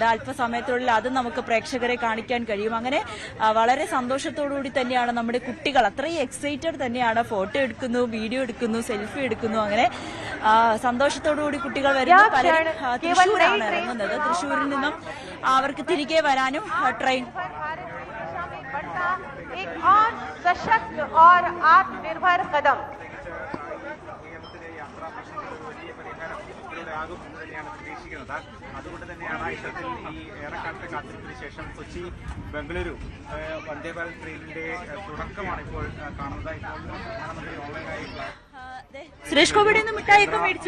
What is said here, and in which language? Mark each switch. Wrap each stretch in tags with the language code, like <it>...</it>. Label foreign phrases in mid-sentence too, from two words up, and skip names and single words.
<ml>അല്പസമയത്തുള്ളിൽ അത് നമുക്ക് പ്രേക്ഷകരെ കാണിക്കാൻ കഴിയും. അങ്ങനെ വളരെ സന്തോഷത്തോടുകൂടി തന്നെയാണ് നമ്മുടെ കുട്ടികൾ, അത്രയും എക്സൈറ്റഡ് തന്നെയാണ്. ഫോട്ടോ എടുക്കുന്നു, വീഡിയോ എടുക്കുന്നു, സെൽഫി എടുക്കുന്നു. അങ്ങനെ സന്തോഷത്തോടുകൂടി കുട്ടികൾ വരുന്നു. പലരും തൃശ്ശൂരാണ് ഇറങ്ങുന്നത്. തൃശ്ശൂരിൽ നിന്നും അവർക്ക് തിരികെ വരാനും ട്രെയിൻ.</ml> <hi>एक और सशक्त और आत्मनिर्भर कदम</hi> <ml>അതുകൊണ്ട് തന്നെയാണ് ഇത്തരത്തിൽ ഈ ഏറെക്കാലത്തെ കാത്തിരിപ്പിന് ശേഷം കൊച്ചി ബംഗളൂരു വന്ദേ ഭാരത് ട്രെയിനിന്റെ തുടക്കമാണ് ഇപ്പോൾ കാണുന്നത്. ഇപ്പോൾ പ്രധാനമന്ത്രി ഓൺലൈനായി സുരേഷ് ഗോപിയുടെ ഒന്ന് മിഠായിയൊക്കെ മേടിച്ചോ?</ml>